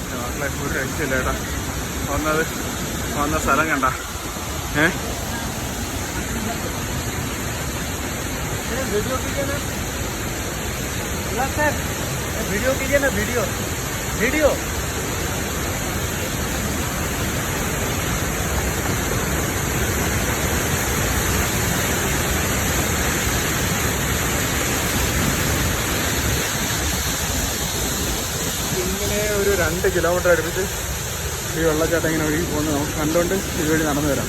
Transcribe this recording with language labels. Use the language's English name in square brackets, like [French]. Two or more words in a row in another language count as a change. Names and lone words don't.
[Malayalam] മക്കളെ ഒരു രക്ഷയില്ല കേട്ടോ. വന്ന സ്ഥലം കണ്ട [Hindi] वीडियो कीजिए ना, सर वीडियो कीजिए ना, वीडियो वीडियो [Malayalam] ഇങ്ങനെ ഒരു 2 കിലോമീറ്റർ അടുപ്പിച്ച് ഈ വെള്ളച്ചാട്ടം ഇങ്ങനെ ഒഴുകി പോകുന്നത് നമുക്ക് കണ്ടുകൊണ്ട് ഇതുവഴി നടന്നു വരാം.